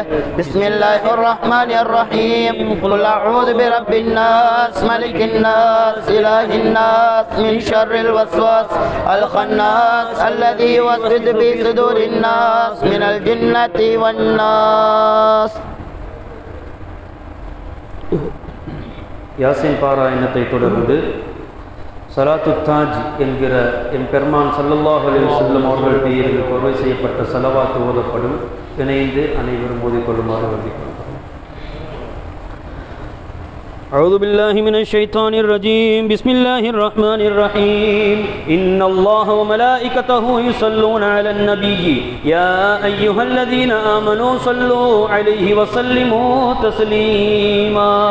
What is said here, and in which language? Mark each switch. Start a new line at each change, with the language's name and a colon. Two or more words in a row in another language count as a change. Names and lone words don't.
Arabic: بسم الله الرحمن الرحيم قل أعوذ برب الناس ملك الناس إله الناس من شر الوسواس الخناس الذي يوسوس في صدور الناس من الجنة والناس.
Tamil: யாசின் பாராயணத்தை தொடர்ந்து சலாத்து தாஜ் என்கிற என் பெருமான்
Arabic: صلى الله عليه وسلم
Tamil: அவர்கள் பெயரில் கொர்வை செய்யப்பட்ட ஸலவாத் ஓதப்படும். இணைந்து அனைவரும் ஓதிக்கொள்ளுமாறு வேண்டிக்கொள்கிறேன்.
Arabic: أعوذ بالله من الشيطان الرجيم بسم الله الرحمن الرحيم إن الله وملائكته يصلون على النبي يا أيها الذين آمنوا صلوا عليه وسلموا تسليما.